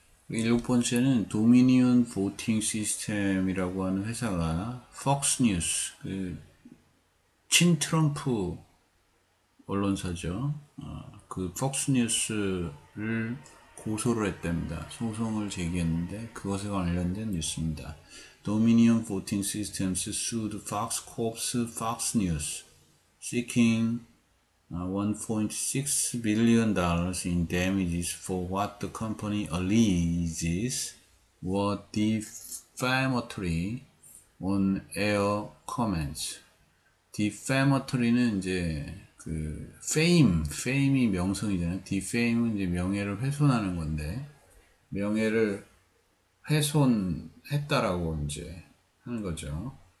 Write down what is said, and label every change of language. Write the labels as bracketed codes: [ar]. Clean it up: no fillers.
[ko] 일곱 번째는 도미니언 보팅 시스템이라고 하는 회사가 폭스뉴스, 친트럼프 언론사죠. 그 폭스뉴스를 고소를 했답니다. 소송을 제기했는데 그것에 관련된 뉴스입니다. [en] Dominion Voting Systems sued Fox Corp's Fox News, seeking $1.6 billion in damages for what the company alleges were defamatory on-air comments. [ko] defamatory는 이제 그 fame이 명성이잖아요. defame은 이제 명예를 훼손하는 건데 명예를 훼손했다라고 이제 하는 거죠.